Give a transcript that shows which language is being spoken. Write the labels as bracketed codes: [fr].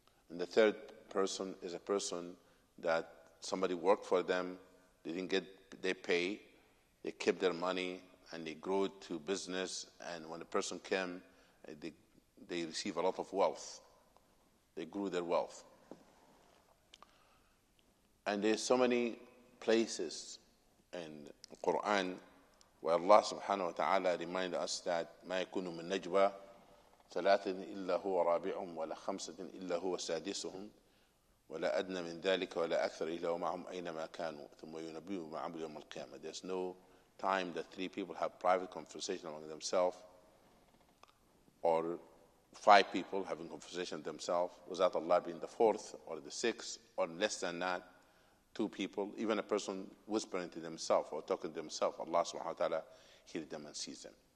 [en] And the third person is a person that somebody worked for them, they didn't get their pay, they kept their money, and they grew to business, and when a person came, they receive a lot of wealth. They grew their wealth. And there's so many places in the Quran where Allah subhanahu wa ta'ala reminds us that [ar] مَا يَكُونُ مِن نَجْوَى ثلاثة إلا هو رابعهم ولا خمسة إلا هو سادسهم ولا أدنى من ذلك ولا أكثر إلا هو معهم أينما كانوا ثم ينبئهم ما عملوا يوم القيامة. [en] There's no time that three people have private conversation among themselves, or five people having conversation themselves, without Allah being the fourth or the sixth, or less than that, two people, even a person whispering to themselves or talking to themselves, Allah subhanahu wa ta'ala hears them and sees them.